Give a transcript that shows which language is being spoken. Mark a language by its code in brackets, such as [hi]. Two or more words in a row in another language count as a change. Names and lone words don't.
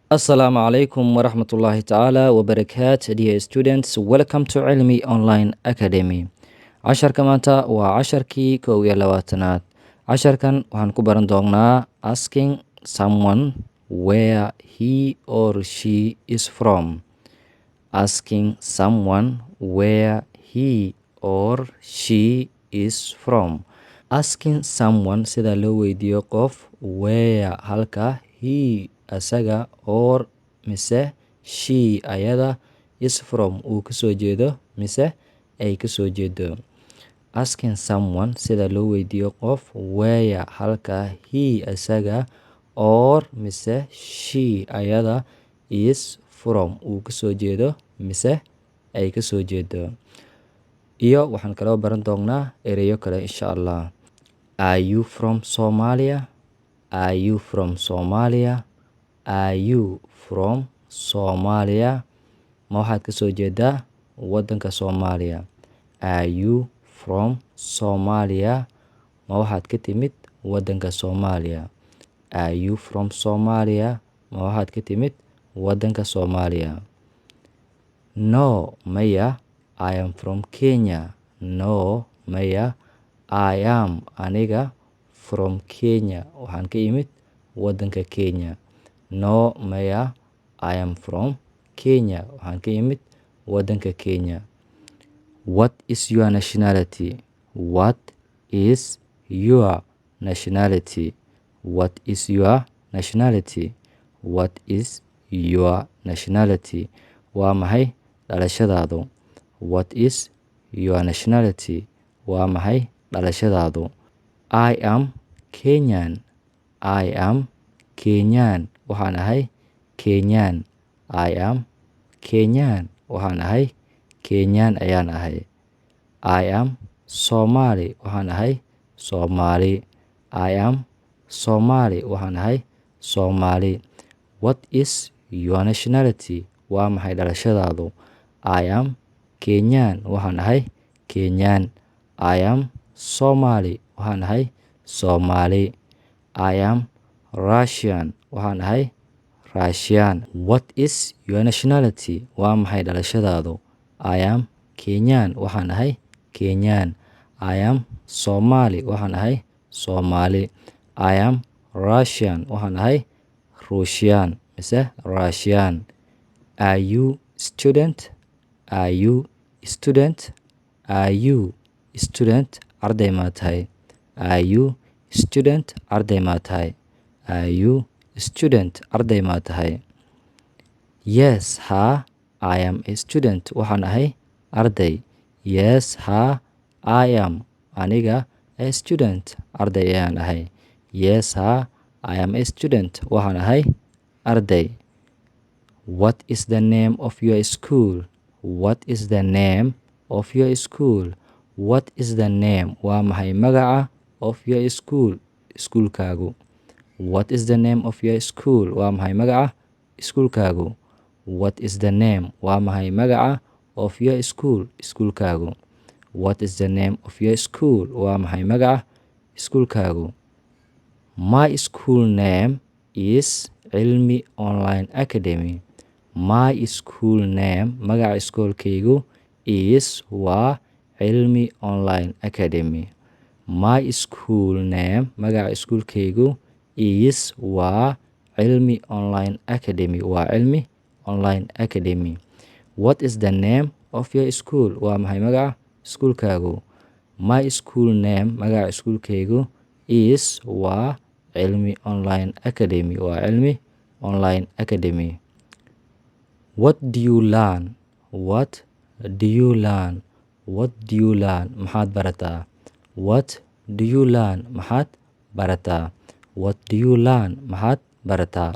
[ar] السلام عليكم ورحمة الله تعالى وبركاته. [en] Dear students, welcome to Cilmi Online Academy. [so] Casharka maanta waa casharkii 21aad. Casharkan waxaan ku baran doonaa [en] asking someone where he or she is from. Asking someone where he or she is from. Asking someone [so] sida loo weydiiyo qof where halka he asaga or mise she ayada [en] is from [so] uu kasoo jeedo mise ay kasoo jeedo. [en] Asking someone [so] sida loo weydiiyo qof where halka he asaga or mise she ayada [en] is from [so] uu kasoo jeedo mise ay kasoo jeedo. Iyo waxaan kaloo baran doonaa ereyo kale [ar] إن شاء الله. [en] Are you from Somalia? Are you from Somalia? Are you from Somalia? [so] Ma waxaad ka soo jeedaa waddanka Soomaaliya? [en] Are you from Somalia? [so] Ma waxaad ka timid waddanka Soomaaliya? [en] Are you from Somalia? [so] Ma waxaad ka timid waddanka Soomaaliya? [en] No, maya. I am from Kenya. No, maya. I am aniga from Kenya. [so] Waxaan ka imid waddanka Kenya. [en] No, maya. I am from Kenya. [so] Waxaan ka imid waddanka Kenya. [en] What is your nationality? What is your nationality? What is your nationality? What is your nationality? [so] Waa maxay dhalashadaadu? [en] What is your nationality? [so] Waa maxay dhalashadaadu? [en] I am Kenyan. I am Kenyan. [so] Waxaan ahay Kenyan. [en] I am Kenyan. [so] Waxaan ahay Kenyan ayaan ahay. [en] I am Somali. [so] Waxaan ahay Somali. [en] I am Somali. [so] Waxaan ahay Somali. [en] What is your nationality? Waa maxay dhalashadaadu? I am Kenyan. [so] Waxaan ahay Kenyan. [en] I am Somali. [so] Waxaan ahay Somali. [en] I am Russian. [so] Waxaan ahay Russian. [en] What is your nationality? [so] Waa maxay dhalashadaadu? [en] I am Kenyan. [so] Waxaan ahay Kenyan. [en] I am Somali. [so] Waxaan ahay Somali. [en] I am Russian. [so] Waxaan ahay Russian mise Russian. [en] Are you student? Are you student? Are you student? [so] Arday ma tahay? [en] Are you student? [so] Arday ma tahay? [en] Are you student? [so] Arday ma tahay? [en] Yes, ha. I am a student. [so] Waxaan ahay arday. [en] Yes, ha. I am aniga a student. [so] Arday ayaan ahay. [en] Yes, ha. I am a student. [so] Waxaan ahay arday. [en] What is the name of your school? What is the name of your school? What is the name? [so] Waa maxay magaca [en] of your school? [so] Iskuulkaagu. [en] What is the name of your school? [so] Waa maxay magaca iskuulkaagu? [en] What is the name? [so] Waa maxay magaca [en] of your school? [so] Iskuulkaagu. [en] What is the name of your school? [so] Waa maxay magaca iskuulkaagu? [en] My school name is Cilmi Online Academy. My school name, [so] magaca iskoolkaygu is waa Cilmi Online Academy. [en] My school name, [so] magaca iskuulkaygu is waa Cilmi Online Academy. Waa Cilmi Online Academy. [en] What is the name of your school? [so] Waa maxay magaca iskuulkaagu? [en] My school name, [so] magaca iskuulkaygu is waa Cilmi Online Academy. [en] Waa Cilmi Online Academy. What do you learn? What do you learn? What do you learn? [so] Maxaad barataa? [en] What do you learn? [so] Maxaad barataa? [en] What do you learn? [so] Maxaad barataa?